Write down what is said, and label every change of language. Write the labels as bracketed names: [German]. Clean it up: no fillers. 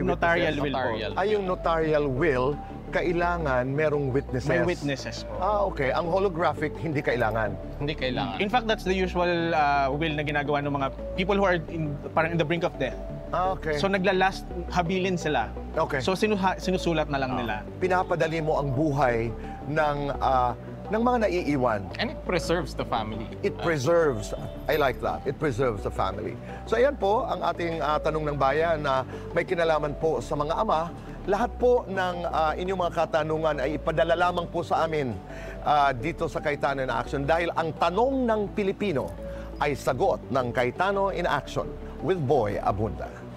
[English] Notarial witnesses? [Filipino] will po. Ay, yung notarial will, kailangan merong witnesses. May witnesses po. Okay. Ang holographic, hindi kailangan. Hindi kailangan. [English] In fact, that's the usual will [Filipino] na ginagawa ng mga [English] people who are [Filipino] parang [English] in the brink of death. Okay. [Filipino] So naglalast, habilin sila. [English] Okay. [Filipino] So sinusulat na lang nila. Pinapadali mo ang buhay ng mga naiiwan. [English] And it preserves the family. It preserves, I like that, it preserves the family. [Filipino] So ayan po ang ating tanong ng bayan na may kinalaman po sa mga ama. Lahat po ng inyong mga katanungan ay ipadala lamang po sa amin dito sa Cayetano in Action dahil ang tanong ng Pilipino ay sagot ng Cayetano in Action with Boy Abunda.